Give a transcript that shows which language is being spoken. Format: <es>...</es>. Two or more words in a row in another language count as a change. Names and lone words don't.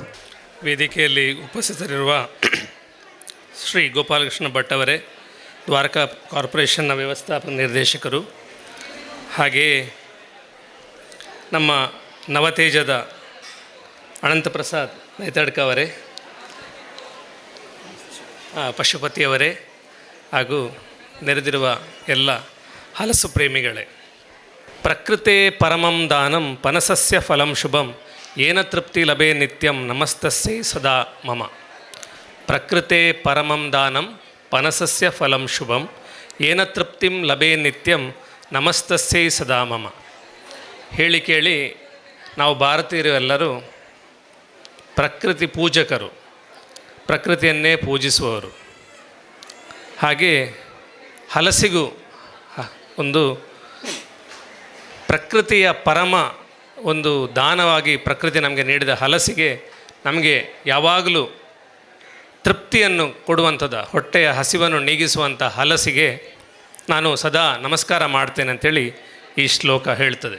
<kn>ವೇದಿಕೆಯಲ್ಲಿ ಉಪಸ್ಥಿತರಿರುವ ಶ್ರೀ ಗೋಪಾಲಕೃಷ್ಣ ಭಟ್ ಅವರೇ, ದ್ವಾರಕಾ ಕಾರ್ಪೊರೇಷನ್ನ ವ್ಯವಸ್ಥಾಪಕ ನಿರ್ದೇಶಕರು, ಹಾಗೆಯೇ ನಮ್ಮ ನವತೇಜದ ಅನಂತಪ್ರಸಾದ್ ನೈತಡ್ಕ ಅವರೇ, ಪಶುಪತಿಯವರೇ, ಹಾಗೂ ನೆರೆದಿರುವ ಎಲ್ಲ ಹಲಸು ಪ್ರೇಮಿಗಳೇ.</kn> <sa>ಪ್ರಕೃತೆ ಪರಮಂ ದಾನಂ ಪನಸಸ್ಯ ಫಲಂ ಶುಭಂ ಏನ ತೃಪ್ತಿ ಲಭೆ ನಿತ್ಯಂ ನಮಸ್ತಸ್ಯೈ ಸದಾ ಮಮ. ಪ್ರಕೃತೆ ಪರಮಂ ದಾನಂ ಪನಸಸ್ಯ ಫಲಂ ಶುಭಂ ಏನ ತೃಪ್ತಿಂ ಲಭೇ ನಿತ್ಯಂ ನಮಸ್ತಸ್ಯೈ ಸದಾ ಮಮ.</sa> <kn>ಹೇಳಿ ಕೇಳಿ ನಾವು ಭಾರತೀಯರು ಎಲ್ಲರೂ ಪ್ರಕೃತಿ ಪೂಜಕರು, ಪ್ರಕೃತಿಯನ್ನೇ ಪೂಜಿಸುವವರು. ಹಾಗೆ ಹಲಸಿಗೂ ಒಂದು ಪ್ರಕೃತಿಯ ಪರಮ ಒಂದು ದಾನವಾಗಿ ಪ್ರಕೃತಿ ನಮಗೆ ನೀಡಿದ ಹಲಸಿಗೆ ನಮಗೆ ಯಾವಾಗಲೂ ತೃಪ್ತಿಯನ್ನು ಕೊಡುವಂಥದ್ದು, ಹೊಟ್ಟೆಯ ಹಸಿವನ್ನು ನೀಗಿಸುವಂಥ ಹಲಸಿಗೆ ನಾನು ಸದಾ ನಮಸ್ಕಾರ ಮಾಡ್ತೇನೆ ಅಂತೇಳಿ ಈ ಶ್ಲೋಕ ಹೇಳ್ತದೆ.</kn>